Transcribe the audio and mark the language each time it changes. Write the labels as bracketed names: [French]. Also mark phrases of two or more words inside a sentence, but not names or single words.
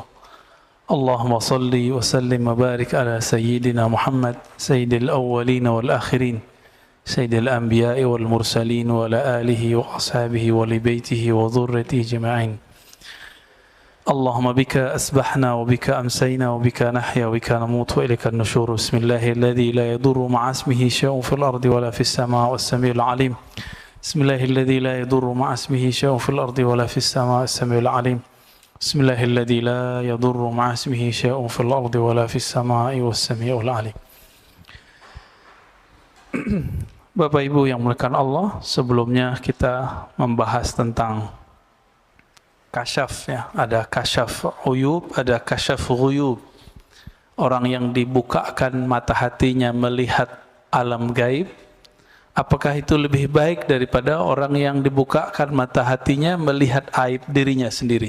[Arabic] اللهم صل وسلم وبارك على سيدنا محمد سيد الأولين والآخرين سيد الأنبياء والمرسلين وعلى آله وأصحابه ولبيته وذرياته أجمعين. اللهم بك أصبحنا وبك أمسينا وبك نحيا وبك نموت وإليك النشور. بسم الله الذي لا يضر مع اسمه شيء في الأرض ولا في السماء والسميع العليم. بسم الله الذي لا يضر مع اسمه شيء في الأرض ولا في السماء والسميع العليم. بسم الله الذي لا يضر مع اسمه شيء في الأرض ولا في السماء والسميع العليم. [Indonesian] Bapak Ibu yang muliakan Allah, sebelumnya kita membahas tentang kasyaf, ya. Ada [Arabic] كشف عيوب, [Indonesian] ada [Arabic] كشف غيوب. [Indonesian] Orang yang dibukakan mata hatinya melihat alam gaib, apakah itu lebih baik daripada orang yang dibukakan mata hatinya melihat aib dirinya sendiri?